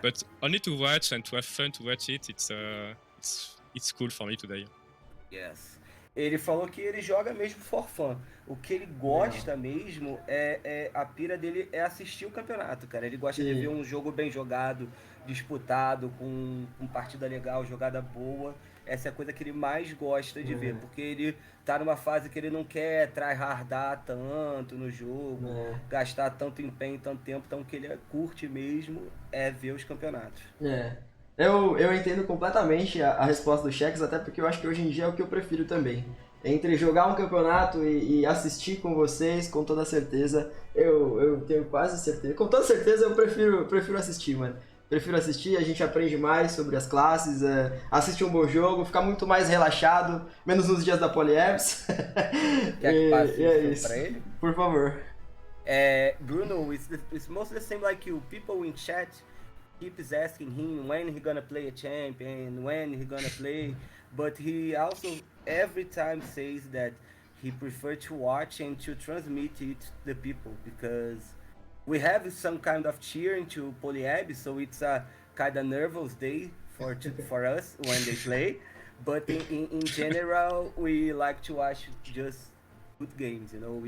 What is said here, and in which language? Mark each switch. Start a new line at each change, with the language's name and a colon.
English: But only to watch and to have fun to watch it. It's cool for me today. Yes.
Portuguese: Ele falou que ele joga mesmo
English: for fun.
Portuguese: O que ele gosta mesmo a pira dele é assistir o campeonato, cara. Ele gosta de ver um jogo bem jogado, disputado, com partida legal, jogada boa. Essa é a coisa que ele mais gosta de ver, porque ele tá numa fase que ele não quer tryhardar tanto no jogo, gastar tanto empenho, tanto tempo, então o que ele curte mesmo é ver os campeonatos. Eu entendo completamente a resposta do Shax, até porque eu acho que hoje em dia é o que eu prefiro também. Entre jogar um campeonato e assistir com vocês, com toda certeza, eu tenho quase certeza. Com toda certeza eu prefiro assistir, mano. Prefiro assistir, a gente aprende mais sobre as classes, assiste um bom jogo, fica muito mais relaxado, menos nos dias da Polyabs. Quer que passe isso pra ele? Por favor.
English: Bruno, it's mostly the same like you. People in chat keeps asking him when he gonna play a champion, when he gonna play, but he also every time says that he prefer to watch and to transmit it to the people, because we have some kind of cheering to Polyab, so it's a kind of nervous day for us when they play, but in general we like to watch just good games, you know.